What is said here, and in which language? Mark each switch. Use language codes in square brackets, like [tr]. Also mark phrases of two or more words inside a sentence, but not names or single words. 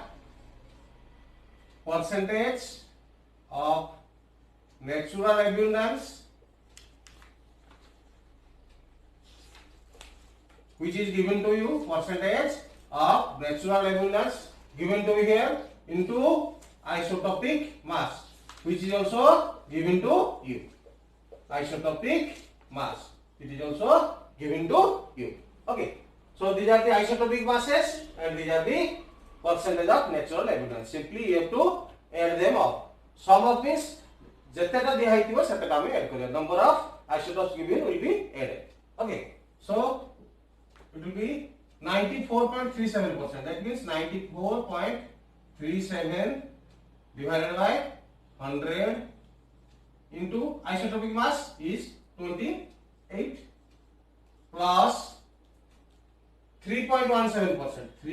[en] Percentage of natural abundance, which is given to you, percentage of natural abundance given to you here, into isotopic mass, which is also given to you. Isotopic mass, it is also given to you. Okay, so these are the isotopic masses and these are the percentage of natural abundance. Simply you have to add them up. Sum of means [or] ଯେତେଟା ଦିଆ ହେଇଥିବ ସେତେଟା ଆମେ ଆଡ଼ କରିବୁ. [en] Number of isotopes given will be added. Okay, so it will be 94.37%. That means 94.37 divided by 100 into isotopic mass is 28 plus 3.17%.